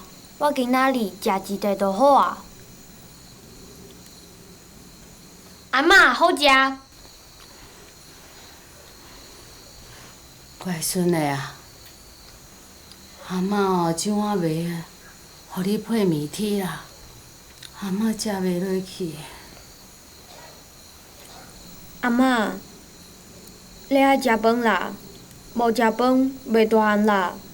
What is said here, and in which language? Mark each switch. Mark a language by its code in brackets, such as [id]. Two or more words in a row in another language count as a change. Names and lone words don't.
[nan] 我今仔日食一块就好啊。阿嬷，好食。乖孙的啊，阿嬷哦，怎啊袂，互你配面体啦？阿嬷食袂落去。阿嬷，你爱食饭啦？无食饭袂大汉啦。